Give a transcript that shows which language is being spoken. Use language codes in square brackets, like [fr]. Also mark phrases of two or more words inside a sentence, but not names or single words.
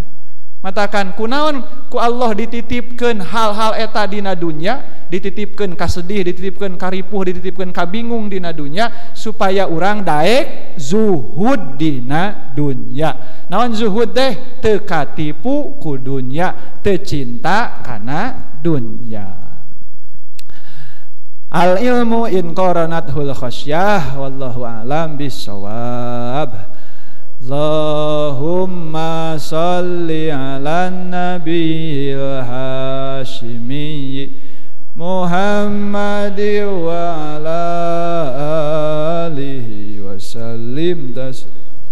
[su] Matakan kunaon ku Allah dititipkeun hal-hal eta dina dunya, dititipkeun kasedih, dititipkeun karipuh, dititipkeun kabingung dina dunya supaya urang daek zuhud dina dunya. Naon zuhud teh? Teu katipu ku dunya, teu cinta kana dunya. [ar] العلم إن قارنته الخشية والله أعلم بالصواب. اللهم صل على النبي الهاشمي محمد وعلى آله وسلم تسليم.